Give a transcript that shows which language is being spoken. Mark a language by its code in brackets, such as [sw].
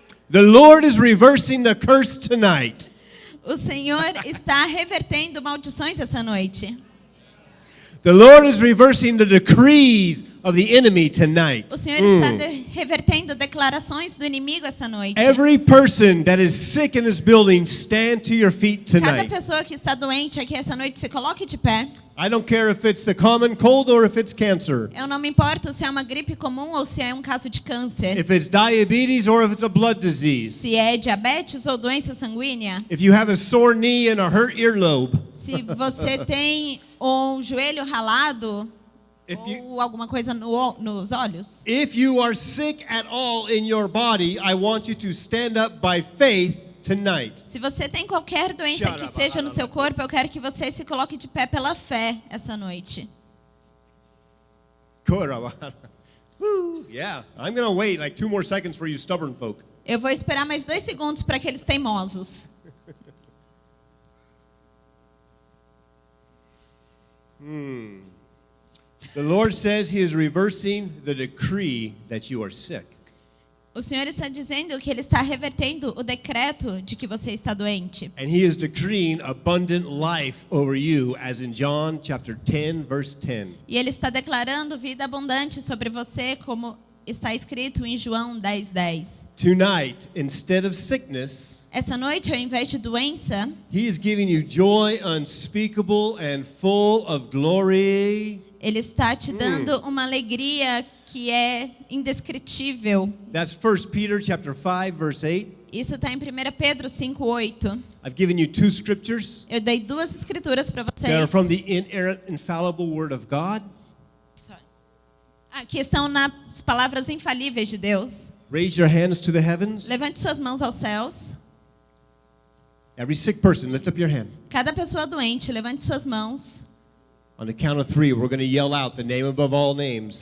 [en] The Lord is reversing the curse tonight. [pt] O Senhor está revertendo maldições essa noite. [en] The Lord is reversing the decrees of the enemy tonight. [pt] O Senhor está revertendo declarações do inimigo essa noite. [en] Every person that is sick in this building, stand to your feet [pt] Cada [en] tonight. [pt] pessoa que está doente aqui essa noite, se coloque de pé. [en] I don't care if it's the common cold or if it's cancer. [pt] Eu não me importo se é uma gripe comum ou se é um caso de câncer. [en] If it's diabetes or if it's a blood disease. [pt] Se é diabetes ou doença sanguínea. [en] If you have a sore knee and a hurt earlobe. [pt] Se você tem um joelho ralado [en] If you, [pt] ou alguma coisa nos olhos. [en] if you are sick at all in your body, I want you to stand up by faith tonight. [pt] Se você tem qualquer doença que seja no seu corpo, eu quero que você se coloque de pé pela fé essa noite. [en] Woo, yeah, I'm going to wait like 2 more seconds for you stubborn folk. [pt] Eu vou esperar mais 2 segundos para aqueles teimosos. [en] The Lord says he is reversing the decree that you are sick. [pt] O Senhor está dizendo que Ele está revertendo o decreto de que você está doente. [en] And he is decreeing abundant life over you, as in John chapter 10, verse 10. [pt] E Ele está declarando vida abundante sobre você, como está escrito em João 10:10. [en] Tonight, instead of sickness, [pt] Essa noite, ao invés de doença, [en] he is giving you joy unspeakable and full of glory. [pt] Ele está te dando uma alegria que é indescritível. [en] That's 1 Peter chapter 5, verse 8. [pt] Isso está em 1 Pedro 5:8. [en] I've given you 2 scriptures [pt] Eu dei 2 escrituras para [en] that are [pt] vocês. [en] from the inerrant, infallible word of God. [pt] Que estão nas palavras infalíveis de Deus. [en] Raise your hands to the heavens. [pt] Levante suas mãos aos céus. [en] Every sick person, lift up your hand. [pt] Cada pessoa doente, levante suas mãos. [en] On the count of 3, we're going to yell out the name above all names.